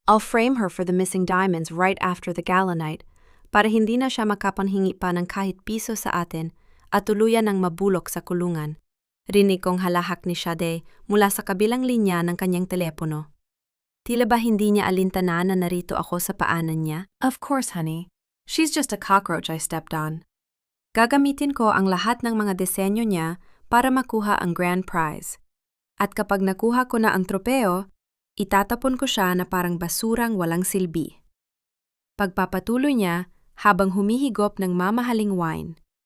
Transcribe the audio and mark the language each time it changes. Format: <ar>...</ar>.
<en>I'll frame her for the missing diamonds right after the gala night</en> <tl>para hindi na siya makapanhingi pa ng kahit piso sa atin at tuluyan ng mabulok sa kulungan. Rinig kong halahak ni Sade mula sa kabilang linya ng kanyang telepono. Tila ba hindi niya alintanan na narito ako sa paanan niya?</tl> <en>Of course, honey. She's just a cockroach I stepped on.</en> <tl>Gagamitin ko ang lahat ng mga disenyo niya para makuha ang grand prize. At kapag nakuha ko na ang tropeo, itatapon ko siya na parang basurang walang silbi. Pagpapatuloy niya habang humihigop ng mamahaling wine.</tl>